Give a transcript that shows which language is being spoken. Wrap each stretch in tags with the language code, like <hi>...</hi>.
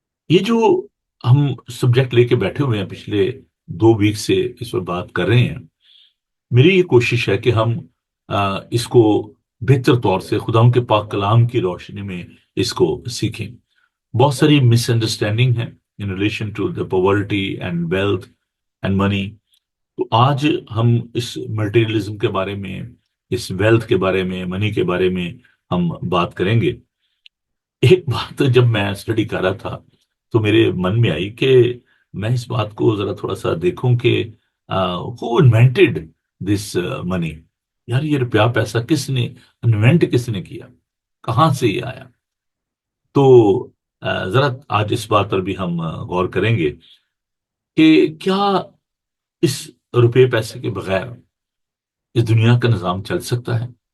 <ur>یہ جو ہم سبجیکٹ لے کے بیٹھے ہوئے ہیں پچھلے 2 ویک سے اس پر بات کر رہے ہیں، میری یہ کوشش ہے کہ ہم اس کو بہتر طور سے خدا کے پاک کلام کی روشنی میں اس کو سیکھیں۔ بہت ساری مس انڈرسٹینڈنگ ہیں،</ur> <en>in relation to the poverty and wealth and money.</en> <ur>تو آج ہم اس مٹیریلزم کے بارے میں، اس ویلتھ کے بارے میں، منی کے بارے میں ہم بات کریں گے۔ ایک بات جب میں اسٹڈی کر رہا تھا تو میرے من میں آئی کہ میں اس بات کو ذرا تھوڑا سا دیکھوں کہ</ur> <en>who invented this money,</en> <ur>یار یہ روپیہ پیسہ کس نے انوینٹ، کس نے کیا، کہاں سے یہ آیا؟ تو ذرا آج اس بات پر بھی ہم غور کریں گے کہ کیا اس روپے پیسے کے بغیر اس دنیا کا نظام چل سکتا ہے؟</ur>